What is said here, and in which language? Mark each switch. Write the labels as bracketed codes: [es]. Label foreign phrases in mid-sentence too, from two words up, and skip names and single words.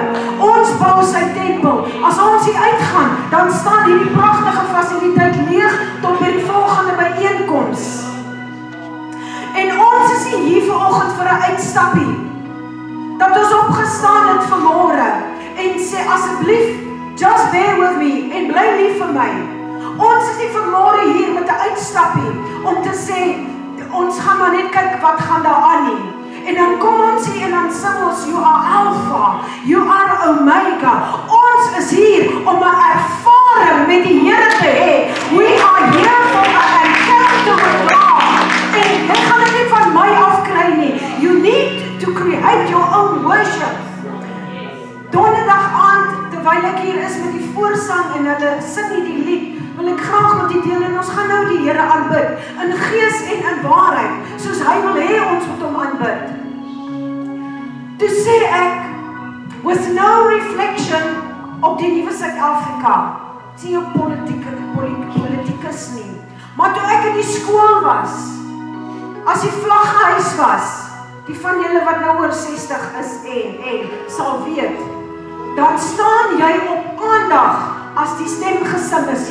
[af] Ons bou sy tempel. As ons hier uitgaan, dan staan hierdie pragtige fasiliteit leeg tot by die volgende byeenkoms. En ons is nie hier vanoggend vir 'n uitstappie. Dat ons opgestaan het vanmôre en sê asseblief, [en] just bear with me [af] en bly lief vir my. Ons is nie vanmôre hier met 'n uitstappie om te sê ons gaan maar net kyk wat gaan daar aan nie. En dan kom ons hier en dan sing ons, [en] you are Alpha, you are Omega. [af] Ons is hier om 'n ervaring met die Here te hê. [en] We are here for an encounter with God. [af] En dit gaan dit nie van my afkry nie. [en] You need to create your own worship. [af] Donderdag aand, terwyl ek hier is met die voorsang en hulle sing hierdie lied, wil ek graag met die deel en ons gaan nou die Here aanbid, in gees en in waarheid, soos hy wil hê ons moet hom aanbid. Toe sê ek, [en] with no reflection [af] op die nuwe Suid-Afrika, sê jy politikus nie, maar toe ek in die skool was, as die vlaghuis was, die van julle wat nou oor 60 is en sal weet, dan staan jy op aandag as die stem gesing is.